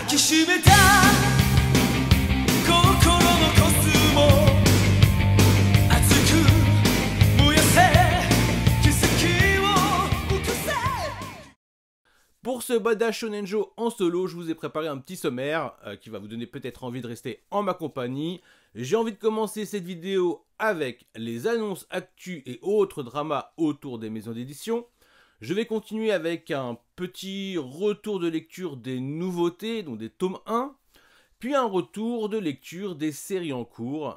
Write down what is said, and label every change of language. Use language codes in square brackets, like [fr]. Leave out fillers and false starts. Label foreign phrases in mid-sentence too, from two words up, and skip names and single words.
[ja] きしめた心のコスモ熱く燃やせ奇跡を起こせ。 [fr] Pour ce Bada Shonenjo en solo, je vous ai préparé un petit sommaire qui va vous donner peut-être envie de rester en ma compagnie. J'ai envie de commencer cette vidéo avec les annonces actus et autres dramas autour des maisons d'édition. Je vais continuer avec un petit retour de lecture des nouveautés, donc des tomes 1, puis un retour de lecture des séries en cours.